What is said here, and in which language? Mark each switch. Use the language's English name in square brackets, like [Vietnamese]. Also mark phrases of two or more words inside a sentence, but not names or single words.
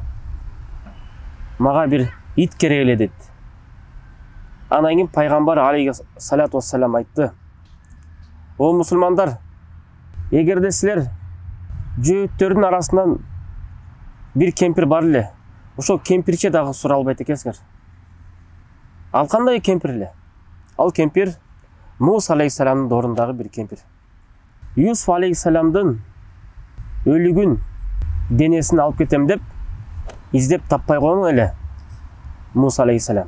[Kazakh] "Маға бір ит керек еле" деді. Анан кейін пайғамбар [Arabic] عليه الصلاة والسلام [Kazakh] айтты: "О мұсылмандар, егерде сілер жөөттердің арасынан бір кемпір бар еле, [Kyrgyz] ошол кемпирче дагы сура албайт экенсиңер." Ал кандай кемпир эле? Ал кемпир Муса алейхиссаламдын орындагы бір кемпир. Юсуф алейхиссаламдын өлүгүн денесин алып кетем деп издеп таппай койгон эле Муса алейхиссалам.